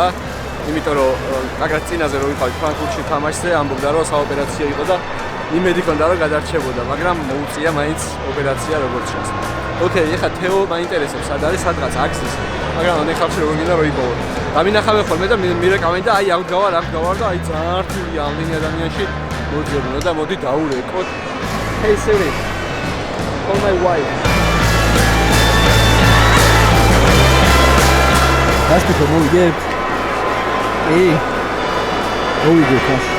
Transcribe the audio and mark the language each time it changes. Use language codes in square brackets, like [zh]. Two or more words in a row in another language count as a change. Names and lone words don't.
[ka] იმიტომ რომ აგრეთ წინაზე რო ვიყავით ფრანკფურტში თამაშზე, ამბობდა რომ საოპერაციო იყო და იმედი ქონდა რომ გადარჩებოდა, მაგრამ მოუწია მაინც ოპერაცია როგორც ჩანს. ოკეი, ეხლა თეო მაინტერესებს, სად არის სადღაც აქციის, მაგრამ ამ ხალხში როგორ გინდა რომ იპოვო. დავინახავე ხოლმე და მირეკავენ და აი აქ გავარ და აი ძალიან რთულია ამდენი ადამიანში მოძებნო და მოდი დაურეკოთ. [en] Hey Siri, call my wife. [ka] Hospital, მოვიგებ. მოვიგებ ხა.